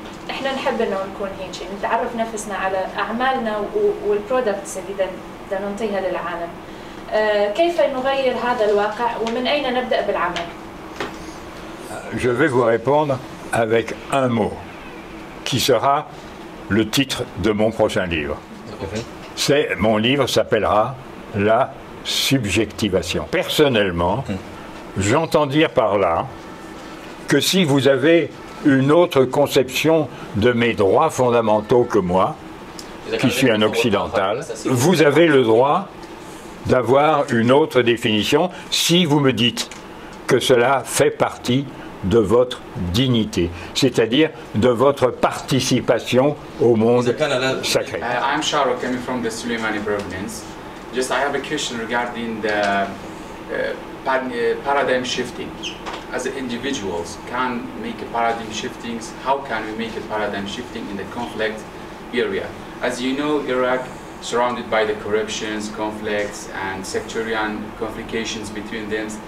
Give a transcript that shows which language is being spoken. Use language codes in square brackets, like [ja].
[ar] احنا نحب انه نكون هيك، نتعرف نفسنا على اعمالنا والبرودكتس اللي بدنا نعطيها للعالم. كيف نغير هذا الواقع ومن اين نبدا بالعمل؟ [fr] Je vais vous répondre avec un mot qui sera le titre de mon prochain livre. Mon livre s'appellera La subjectivation. Personnellement, j'entends dire par là que si vous avez une autre conception de mes droits fondamentaux que moi, qui suis un occidental, vous avez le droit d'avoir une autre définition si vous me dites que cela fait partie de votre dignité, c'est-à-dire de votre participation au monde sacré. [en] I'm Sharo, coming from the Suleimani province. Just I have a question regarding the paradigm shifting. As individuals can make a paradigm shifting. How can we make a paradigm shifting in the conflict area? As you know, Iraq surrounded by the corruptions, conflicts, and sectarian complications between them.